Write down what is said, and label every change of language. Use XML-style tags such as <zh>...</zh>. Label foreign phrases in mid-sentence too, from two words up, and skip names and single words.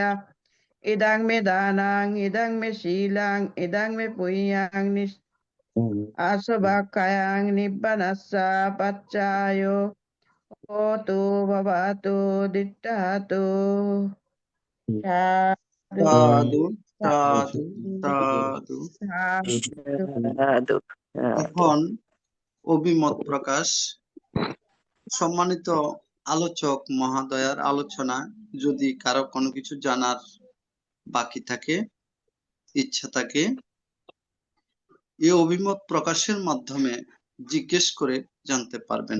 <pi>इदं मे दानं इदं मे शीलं इदं मे पुण्यं आशुभकायां निब्बानस्य पच्चायो होतु भवतु दिट्ठातु। साधु সাধু সাধু সাধু। সাধু।</pi> <bn>এখন অভিমত প্রকাশ। সম্মানিত আলোচক মহোদয়ার আলোচনা যদি কারো কোনো কিছু জানার বাকি থাকে, ইচ্ছা থাকে, এই অভিমত প্রকাশের মাধ্যমে জিজ্ঞেস করে জানতে পারবেন।</bn>